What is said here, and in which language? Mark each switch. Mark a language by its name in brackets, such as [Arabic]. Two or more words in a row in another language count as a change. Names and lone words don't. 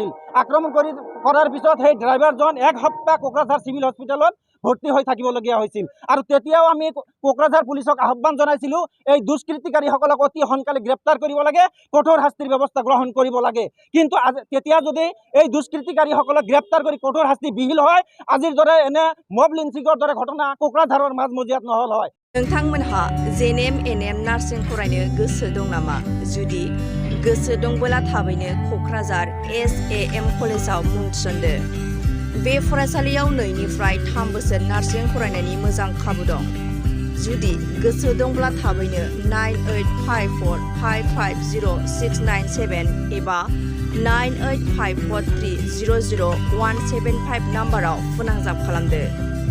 [Assamese] কৰাৰ পিছত সেই ড্ৰাইভাৰজন এক সপ্তাহ কোকৰাঝাৰ চিভিল হস্পিটেলত ভৰ্তি হৈ থাকিবলগীয়া হৈছিল আৰু তেতিয়াও আমি কোকৰাঝাৰ পুলিচক আহ্বান জনাইছিলোঁ এই দুষ্কৃতিকাৰীসকলক অতি সোনকালে গ্ৰেপ্তাৰ কৰিব লাগে কঠোৰ শাস্তিৰ ব্যৱস্থা গ্ৰহণ কৰিব লাগে কিন্তু তেতিয়া যদি এই দুষ্কৃতিকাৰীসকলক গ্ৰেপ্তাৰ কৰি কঠোৰ শাস্তি বিহিল হয় আজিৰ দৰে এনে মব লিঞ্চিঙৰ দৰে ঘটনা কোকৰাঝাৰৰ মাজমজিয়াত নহ'ল হয় [Bodo] नोंथांमोनहा JNM NM नार्सिं फरायनो गोसो दं नामा जुदि गोसो दंबोला थाबैनो क'क्राझार SAM कलेजाव मुं थिसनदो बे फरायसालियाव 2निफ्राय 3 बोसोर नार्सिं फरायनायनि मोजां खाबु दं जुदि गोसो दंब्ला थाबैनो 9854550697 एबा 9854300175 नाम्बाराव फोनांजाब खालामदो